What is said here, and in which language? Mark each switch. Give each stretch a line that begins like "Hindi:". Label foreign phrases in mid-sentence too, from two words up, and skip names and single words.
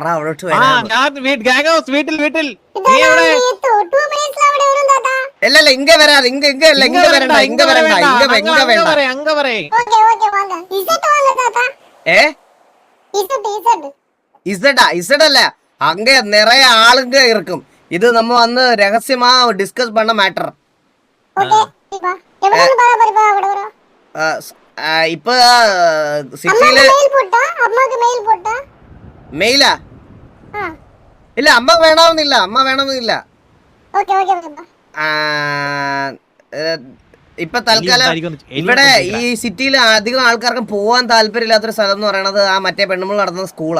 Malayalam: അവിടോട്ട് അല്ലല്ല ഇങ്ങ വരാതെ ഇങ്ങ വരണ്ട.
Tamil: ഇസഡല്ല அங்க நிறைய ஆளுங்க இருக்கும். இது நம்ம வந்து ரகசியமா டிஸ்கஸ் பண்ண மேட்டர். இப்ப சிட்டில മെയിലാ?
Malayalam: ഇല്ല അമ്മ വേണമെന്നില്ല. ഇപ്പൊ തൽക്കാലം ഇവിടെ ഈ സിറ്റിയിൽ അധികം ആൾക്കാർക്ക് പോവാൻ താല്പര്യമില്ലാത്തൊരു സ്ഥലം എന്ന് പറയണത് ആ മറ്റേ പെണ്ണുമ്പോൾ നടന്ന സ്കൂളാ.